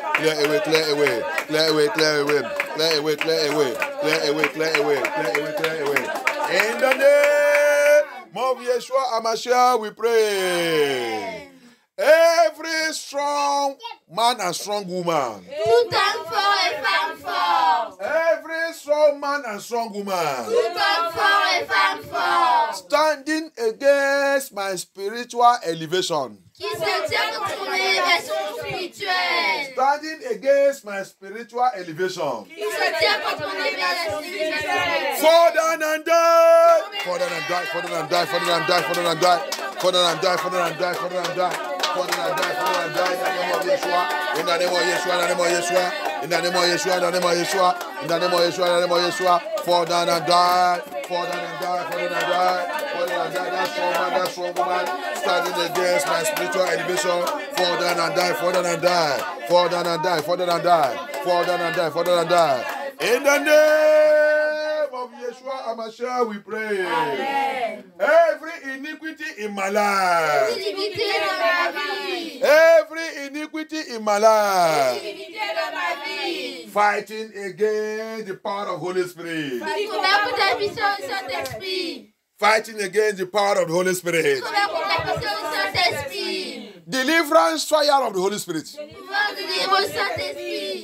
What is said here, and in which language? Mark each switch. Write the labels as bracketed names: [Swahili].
[English] Clear away, clear away. Clear away, clear away. Clear away, clear away. Clear away, clear away. Clear away, clear away. In the name of Yeshua HaMashiach we pray. Every strong man and strong woman. [French] Tout homme fort et femme forte. [English] Every strong man and strong woman. [French] Tout homme fort et femme forte. [English] Standing against my spiritual elevation. [French] Qui se tient contre mon élévation spirituelle. [English] Standing against my spiritual elevation. [French] Qui se tient contre mon élévation spirituelle. [English] Fall down and die. Fall down and die. Fall down and die. Fall down and die. Fall down and die. Fall down and die. Fall down and die. Fall down and die. Fall down and die. Fall down and die. In the name of Yeshua. In the name of Yeshua. In the name of Yeshua. In the name of Yeshua. In the name of Yeshua. In the name of Yeshua. Fall down and die. Fall down and die. Fall down and die. Fall down and die. That strong man. That strong woman. Standing against my spiritual elevation. Fall down and die. Fall down and die. Fall down and die. Fall down and die. Fall down and die. Fall down and die. In the name of Yeshua HaMashiach we pray. Amen. Every iniquity in my life. [French] Iniquité dans ma vie. [English] Every iniquity in my life. [French] Iniquité dans ma vie. [English] Fighting against the power of Holy Spirit. [French] Combat contre la puissance du Saint-Esprit. [English] Fighting against the power of the Holy Spirit. [French] Combat contre la puissance du Saint-Esprit. [English] Deliverance fire of the Holy Spirit. [French] Pouvoir de délivrance du Saint-Esprit.